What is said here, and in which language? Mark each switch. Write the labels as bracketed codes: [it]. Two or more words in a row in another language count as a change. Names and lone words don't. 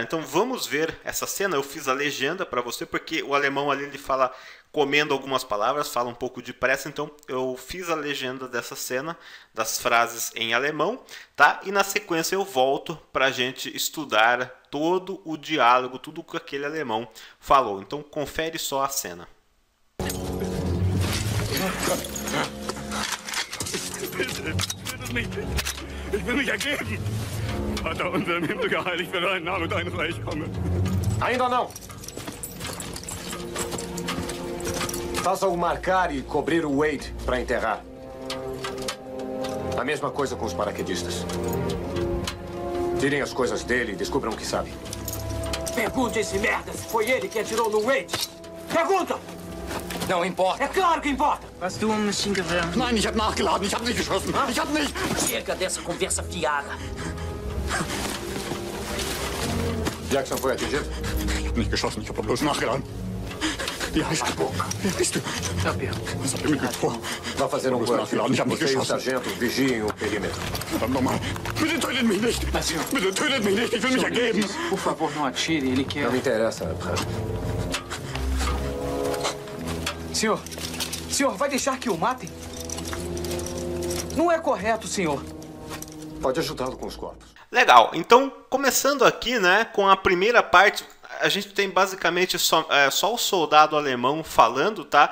[pt] Então vamos ver essa cena. Eu fiz a legenda para você porque o alemão ali ele fala comendo algumas palavras, fala um pouco depressa. Então eu fiz a legenda dessa cena, das frases em alemão, tá? E na sequência eu volto para a gente estudar todo o diálogo, tudo que aquele alemão falou. Então confere só a cena. [de] Ich will mich ergeben! Vater unser im Himmel geheiligt werde dein Name, dein Reich komme. [pt] Ainda não. Faça-o marcar e cobrir o Wade para enterrar. A mesma coisa com os paraquedistas. Tirem as coisas dele e descubram o que sabe. Pergunte a esse merda se foi ele que atirou no Wade. Pergunta! Não importa. É claro que importa! [de] Hast du ein Maschinengewehr? Nein, ich habe nachgeladen. Ich habe nicht geschossen. Ich habe nicht. [pt] Chega dessa conversa fiada. Jackson foi atingido? [de] Ich hab nicht geschossen, ich hab bloß nachgeladen. Wie heißt du? Wer bist du? Gabriel. Was habt ihr mit mir vor? [pt] Vá fazer um Vamos corte. [de] nachgeladen, ich habe nicht [pt] Você e o [de] geschossen. [pt] sargento vigiem o perímetro. [de] Verdammt nochmal. Bitte tötet mich nicht! [pt] Senhor. [de] Bitte tötet mich nicht, ich will mich ergeben! [pt] Por favor, não atire, ele quer... Não me interessa, Abraham. Senhor, vai deixar que o matem? Não é correto, senhor. Pode ajudá-lo com os corpos. Legal, então começando aqui, né, com a primeira parte, a gente tem basicamente só o soldado alemão falando, tá?